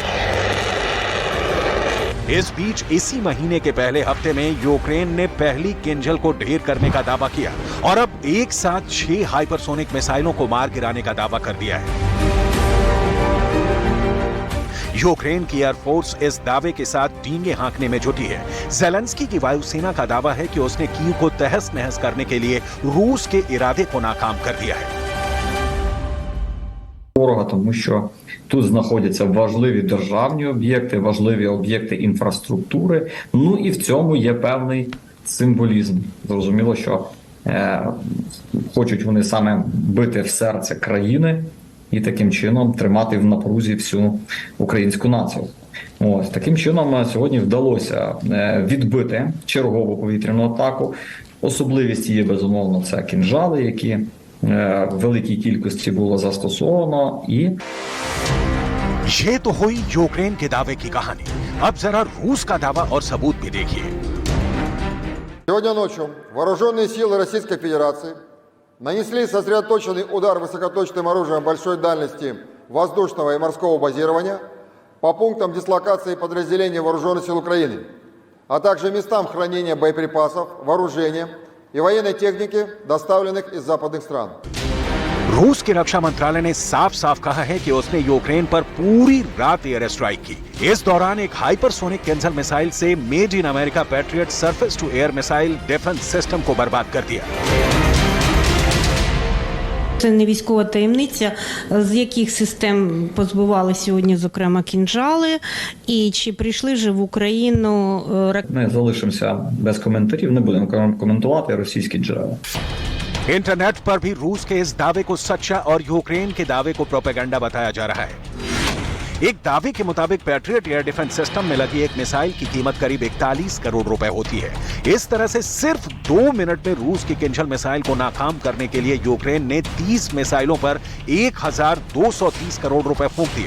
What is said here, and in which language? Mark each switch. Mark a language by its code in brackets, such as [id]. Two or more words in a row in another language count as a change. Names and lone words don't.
[hi] इस बीच इसी महीने के पहले हफ्ते में यूक्रेन ने पहली केन्जल को ढेर करने का दावा किया और अब एक साथ 6 हाइपरसोनिक मिसाइलों को मार गिराने का दावा कर दिया है। यूक्रेन की एयरफोर्स इस दावे के साथ डींगे हाँकने में जुटी है। ज़ेलेंस्की की वायुसेना का दावा है कि उसने कीव को तहस नहस करने के लिए रूस के इरादे को नाकाम कर दिया है। [uk] Ворога, тому що Тут знаходяться важливі державні об'єкти, важливі об'єкти інфраструктури. Ну і в цьому є певний символізм. Зрозуміло, що хочуть вони саме бити в серце країни і таким чином тримати в напрузі всю українську націю. Ось таким чином сьогодні вдалося відбити чергову повітряну атаку. Особливість її, безумовно, це кінжали, які в великій кількості було застосовано. І [hi] ये तो हुई यूक्रेन के दावे की कहानी। अब जरा रूस का दावा और सबूत भी देखिए। [ru] Сегодня ночью вооруженные силы Российской Федерации нанесли сосредоточенный удар высокоточным оружием большой дальности воздушного и морского базирования по пунктам дислокации подразделений Вооруженных сил Украины, а также местам хранения боеприпасов, вооружения и военной техники, доставленных из западных стран. [hi] रूस के रक्षा मंत्रालय ने साफ साफ कहा है कि उसने यूक्रेन पर पूरी रात [en] air strike [hi] की। इस दौरान एक हाइपरसोनिक किंजल मिसाइल से [en] made in America Patriot surface to air missile defense system [hi] को बर्बाद कर दिया। [uk] Це не військова таємниця, з яких систем позбивали сьогодні, зокрема, кінжали, і чи прийшли вже в Україну ракети? ми залишимося без коментарів, не будемо коментувати російські джерела. [hi] इंटरनेट पर भी रूस के इस दावे को सच्चा और यूक्रेन के दावे को प्रोपेगेंडा बताया जा रहा है। एक दावे के मुताबिक पैट्रियट [en] air defense system [hi] में लगी एक मिसाइल की कीमत करीब 41 करोड़ रुपए होती है। इस तरह से सिर्फ 2 मिनट में रूस की किंजल मिसाइल को नाकाम करने के लिए यूक्रेन ने 30 मिसाइलों पर 1230 करोड़ रुपए फूंक दिए।